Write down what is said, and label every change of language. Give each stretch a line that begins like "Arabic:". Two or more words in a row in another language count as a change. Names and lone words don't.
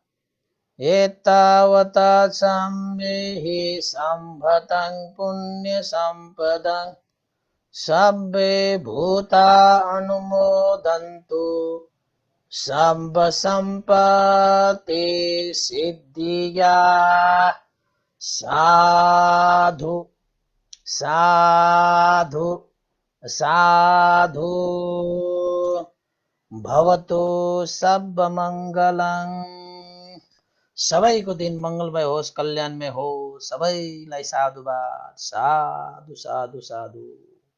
Pali: एतावता सम्मेहि सम्पदं पुण्यसम्पदं सब्बे भूता अनुमोदन्तु सम्ब सम्पत्ति सिद्धिया साधु साधु साधु भवतु सब मङ्गलं
Nepali: सबैको दिन मङ्गलमय होस् कल्याणमय होस् सबैलाई साधुवाद
Pali: साधु साधु साधु